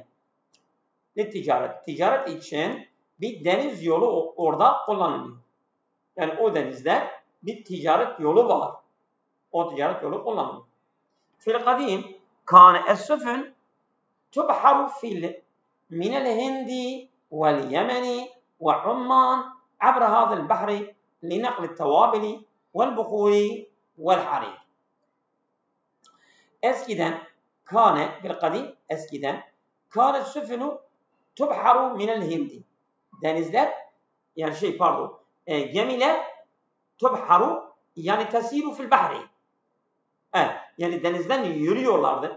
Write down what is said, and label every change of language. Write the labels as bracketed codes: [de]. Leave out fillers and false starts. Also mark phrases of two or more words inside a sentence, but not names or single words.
[tr] Ticaret için bir deniz yolu orada kullanılıyor. Yani o denizde bir ticaret yolu var. O ticaret yolu kullanılıyor. [ar] في القديم كانت السفن تبحر من الهند واليمن وعمان عبر هذا البحر لنقل التوابل والبخور والحرير. [tr] Eskiden [ar] كانت السفن تبحر من الهند. [tr] Denizler yani gemiler tubharu yani [ar] تسير في البحر. [tr] Evet, yani denizden yürüyorlardı.